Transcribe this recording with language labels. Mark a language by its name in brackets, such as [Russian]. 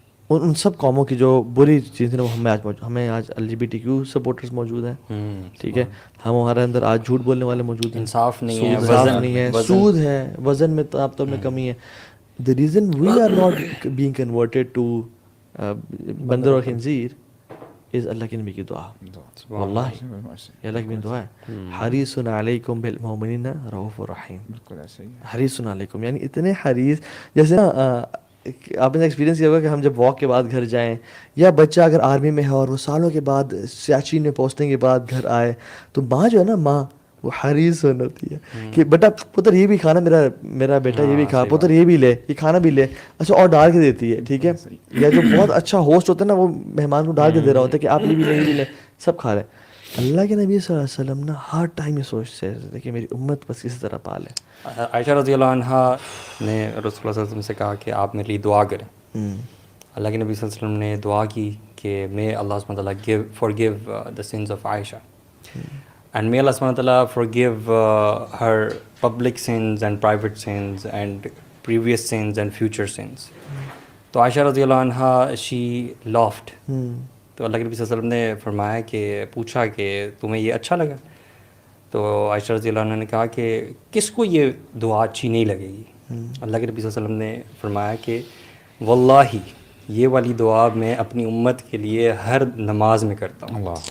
[Urdu] ان سب قوموں کی جو بری چیزیں وہ ہمیں آج LGBTQ سپورٹرز موجود ہیں. ٹھیک ہے, ہمارے اندر آج جھوٹ بولنے والے موجود ہیں, انصاف نہیں ہے, سود ہے, وزن میں ناپ توڑ میں کمی ہے. [English] The reason we are not being converted to [Urdu] بندر اور خنزیر [English] is [Urdu] اللہ کی نبی کی دعا. واللہ یہ اللہ کی دعا ہے, [Arabic] حریص علیکم بالمؤمنین رؤوف رحیم. [Urdu] حریص علیکم یعنی اتنے حریص, جیسے نا آپ نے ایکسپیرینس کیا ہوگا کہ ہم جب واک کے بعد گھر جائیں, یا بچہ اگر آرمی میں ہے اور وہ سالوں کے بعد سیاچین میں پوسٹنگ کے بعد گھر آئے, تو ماں جو ہے نا ماں وہ حریص ہوتی ہے کہ بیٹا پتر یہ بھی کھانا, میرا بیٹا یہ بھی کھا, پتر یہ بھی لے, یہ کھانا بھی لے, اچھا اور ڈال کے دیتی ہے. ٹھیک ہے, یا جو بہت اچھا ہوسٹ ہوتا ہے نا وہ مہمان کو ڈال کے دے رہا ہوتا ہے کہ آپ یہ بھی لیں, یہ بھی لیں, سب کھا رہے. اللہ کے نبی صلی اللہ علیہ وسلم نا ہر ٹائم یہ سوچتے تھے کہ میری امت بس کسی طرح پالے. عائشہ رضی اللہ عنہا نے رسول اللہ صلی اللہ علیہ وسلم سے کہا کہ آپ میرے لیے دعا کریں. اللہ کے نبی صلی اللہ علیہ وسلم نے دعا کی کہ [English] may Allah subhanahu wa ta'ala forgive the sins of Aisha, and may Allah subhanahu wa ta'ala forgive her public sins and private sins and previous sins and future sins. [Urdu] تو عائشہ رضی اللہ عنہا [English] she laughed. [Urdu] تو اللہ کے نبی صلی اللہ علیہ وسلم نے فرمایا کہ پوچھا کہ تمہیں یہ اچھا لگا؟ تو عائشہ رضی اللہ عنہ نے کہا کہ کس کو یہ دعا اچھی نہیں لگے گی؟ اللہ کے نبی صلی اللہ علیہ وسلم نے فرمایا کہ واللہ یہ والی دعا میں اپنی امت کے لیے ہر نماز میں کرتا ہوں.